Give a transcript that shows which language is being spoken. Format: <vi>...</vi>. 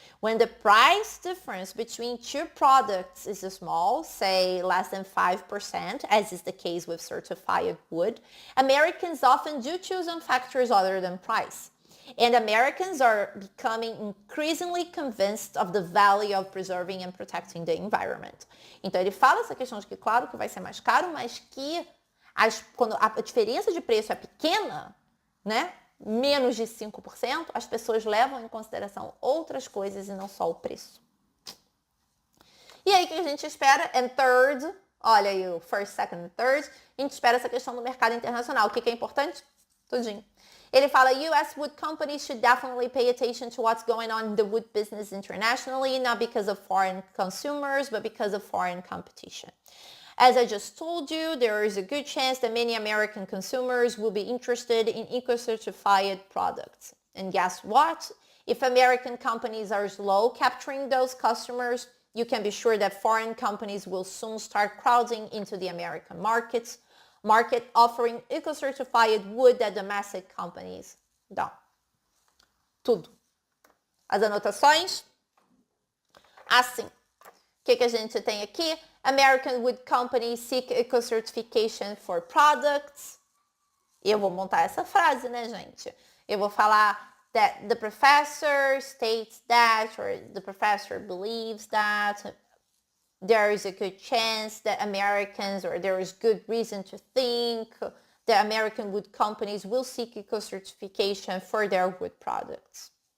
<en>When the price difference between two products is small, say less than 5%, as is the case with certified wood, Americans often do choose on factors other than price. And Americans are becoming increasingly convinced of the value of preserving and protecting the environment.</en> <pt>Então ele fala essa questão de que, claro, que vai ser mais caro, mas que quando a diferença de preço é pequena, né, menos de 5%, as pessoas levam em consideração outras coisas e não só o preço. E aí o que a gente espera?</pt> <en>And third,</en> <pt>olha aí o</pt> <en>first, second and third,</en> <pt>a gente espera essa questão do mercado internacional. O que é importante? Tudinho. Ele fala, U.S.</pt> <en>wood companies should definitely pay attention to what's going on in the wood business internationally, not because of foreign consumers, but because of foreign competition. As I just told you, there is a good chance that many American consumers will be interested in eco-certified products. And guess what? If American companies are slow capturing those customers, you can be sure that foreign companies will soon start crowding into the American market offering eco-certified wood that domestic companies don't.</en> <pt>Tudo. As anotações? Assim. O que a gente tem aqui?</pt> <en>American wood companies seek eco-certification for products.</en> <pt>Eu vou montar essa frase, né, gente? Eu vou falar</pt> <en>that the professor states that, or the professor believes that. There is a good chance that Americans, or there is good reason to think that American wood companies will seek eco-certification for their wood products.</en>